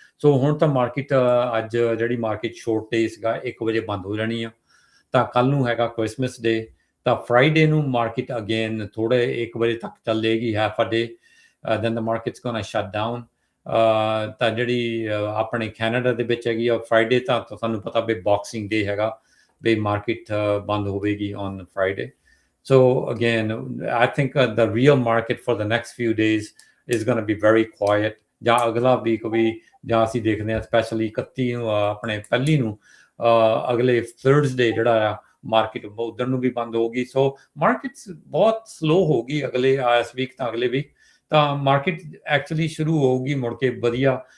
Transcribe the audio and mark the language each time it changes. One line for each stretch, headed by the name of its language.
Punjabi: ਸੋ ਹੁਣ ਤਾਂ ਮਾਰਕੀਟ ਅੱਜ ਜਿਹੜੀ ਮਾਰਕੀਟ ਸ਼ੋਰਟ ਡੇ ਸੀਗਾ 1 ਵਜੇ ਬੰਦ ਹੋ ਜਾਣੀ ਆ, ਤਾਂ ਕੱਲ੍ਹ ਨੂੰ ਹੈਗਾ ਕ੍ਰਿਸਮਸ ਡੇ, ਤਾਂ ਫਰਾਈਡੇ ਨੂੰ ਮਾਰਕੀਟ ਅਗੇਨ ਥੋੜ੍ਹੇ 1 ਵਜੇ ਤੱਕ ਚੱਲੇਗੀ,
English: Half a day, then the markets gonna shut down.
Punjabi: ਤਾਂ ਜਿਹੜੀ ਆਪਣੇ ਕੈਨੇਡਾ ਦੇ ਵਿੱਚ ਹੈਗੀ ਆ ਫਰਾਈਡੇ, ਤਾਂ ਤੁਹਾਨੂੰ ਪਤਾ ਵੀ ਬਾਕਸਿੰਗ ਡੇ ਹੈਗਾ, ਵੀ ਮਾਰਕੀਟ ਬੰਦ ਹੋਵੇਗੀ on Friday.
English: So again, I think the real market for the next few days is going to be very quiet.
Punjabi: ਜਾਂ ਅਗਲਾ ਵੀਕ ਵੀ ਜਾਂ ਅਸੀਂ ਦੇਖਦੇ ਹਾਂ ਸਪੈਸ਼ਲੀ 31 ਨੂੰ ਆਪਣੇ ਪਹਿਲੀ ਨੂੰ ਅਗਲੇ ਥਰਸਡੇ ਜਿਹੜਾ ਆ ਮਾਰਕੀਟ ਉਧਰ ਨੂੰ ਵੀ ਬੰਦ ਹੋਊਗੀ। ਸੋ ਮਾਰਕੀਟਸ ਬਹੁਤ ਸਲੋ ਹੋਊਗੀ ਅਗਲੇ ਇਸ ਵੀਕ ਤਾਂ ਅਗਲੇ ਵੀਕ ਤਾਂ ਮਾਰਕੀਟ ਐਕਚੁਅਲੀ ਸ਼ੁਰੂ ਹੋਊਗੀ ਮੁੜ ਕੇ ਵਧੀਆ।